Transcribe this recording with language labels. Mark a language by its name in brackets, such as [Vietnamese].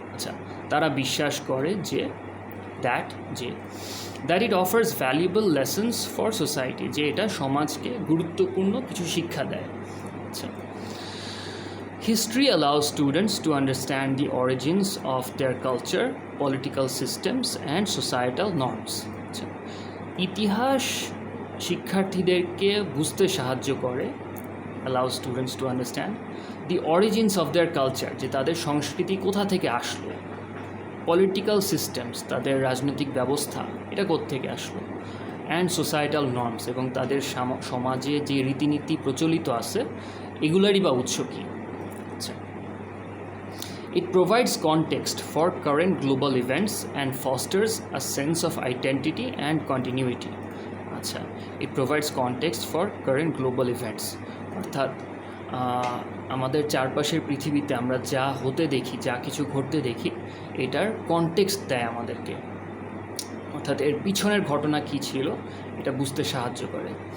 [Bangla] আচ্ছা, তারা বিশ্বাস করে যে [English] that it offers valuable lessons for society, [Bangla] যে এটা সমাজকে গুরুত্বপূর্ণ কিছু শিক্ষা দেয়। [English] আচ্ছা, history allows students to understand the origins of their culture, political systems and societal norms। [Bangla] আচ্ছা, ইতিহাস শিক্ষার্থীদেরকে বুঝতে সাহায্য করে, [English] allow students to understand the origins of their culture, [Bangla] যে তাদের সংস্কৃতি কোথা থেকে আসলো, পলিটিক্যাল সিস্টেমস, তাদের রাজনৈতিক ব্যবস্থা এটা কোত্থেকে আসলো, [English] and societal norms, [Bangla] এবং তাদের সমাজে যে রীতিনীতি প্রচলিত আছে এগুলারই বা উৎস কী। [English] আচ্ছা, it provides context for current global events and fosters a sense of identity and continuity। [Bangla] আচ্ছা, [English] it provides context for current global events, [Bangla] অর্থাৎ আমাদের চারপাশের পৃথিবীতে আমরা যা হতে দেখি, যা কিছু ঘটতে দেখি, এটার কনটেক্সট দেয় আমাদেরকে, অর্থাৎ এর পিছনের ঘটনা কী ছিল এটা বুঝতে সাহায্য করে।